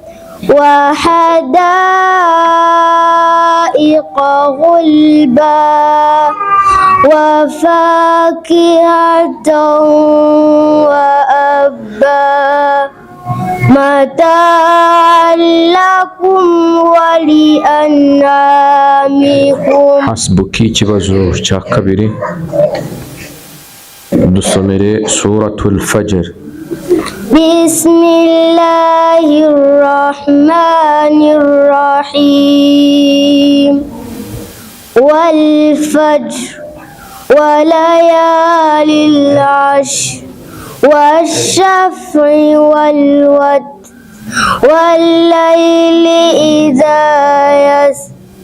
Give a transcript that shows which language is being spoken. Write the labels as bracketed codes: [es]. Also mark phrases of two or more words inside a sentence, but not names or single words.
[ar] وحدائق غلبا وفاكهة وأبا متاعا لكم ولأنعامكم. [rw] حسبك ikibazo cya kabiri dusomere suratul fajr. [ar] بسم الله الرحمن الرحيم والفجر وليال العشر والشفع والوتر والليل إذا يسر.